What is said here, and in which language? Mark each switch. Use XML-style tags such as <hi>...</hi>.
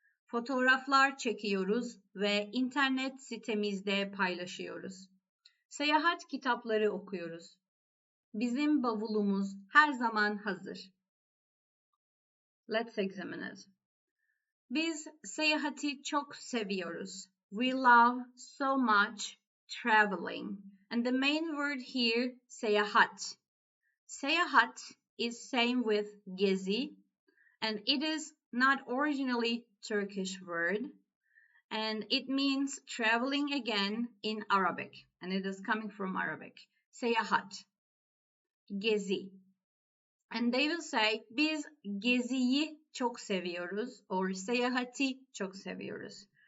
<tr>Fotoğraflar çekiyoruz ve internet sitemizde paylaşıyoruz. Seyahat kitapları okuyoruz. Bizim bavulumuz her zaman hazır.</tr> <en>Let's examine it.</en> <tr>Biz seyahati çok seviyoruz.</tr> <en>We love so much traveling. And the main word here, seyahat. Seyahat is same with gezi, and it is not originally Turkish word, and it means traveling again in Arabic, and it is coming from Arabic.</en> <tr>Seyahat, gezi.</tr> <en>And they will say,</en> <tr>biz geziyi çok seviyoruz,</tr> <en>or</en> <tr>seyahati çok seviyoruz.</tr>